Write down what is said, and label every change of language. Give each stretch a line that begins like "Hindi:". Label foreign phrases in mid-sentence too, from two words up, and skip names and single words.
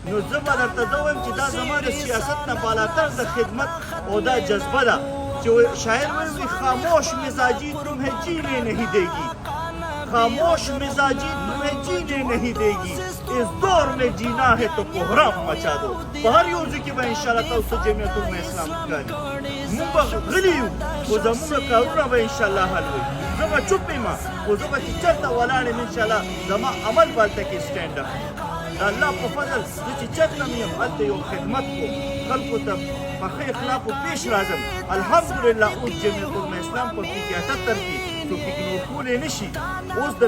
Pashto: نو زه به درته زه وایم چې دا زما د سیاست نه بالاتر د خدمت او دا جذبه ده چې شاعر وایي
Urdu: خاموش مزاجی تمہیں جینے نہیں دے گی خاموش مزاجی تمہیں جینے نہیں دے گی اس دور میں جینا ہے تو کوحرام مچا دو
Pashto: په هر یو ځای کې به انشاءالله تاسو جمعیت العلماء اسلام ښکاري موږ به غلي یو خو زموږ کارونه به انشاءالله حل وي زه به چوپ یم خو زه به چې چېرته ولاړ یم انشاءالله زما عمل به هلته کې سټینډ اخلي د الله په فضل زه چې چېرته م یم هلته یو خدمت کوم خلکو ته په ښه اخلاقو پیش راځم الحمدلله اوس جمعیت العلماء اسلام په پي کې 78 کې څوک اګنور کولی نه شي اوس د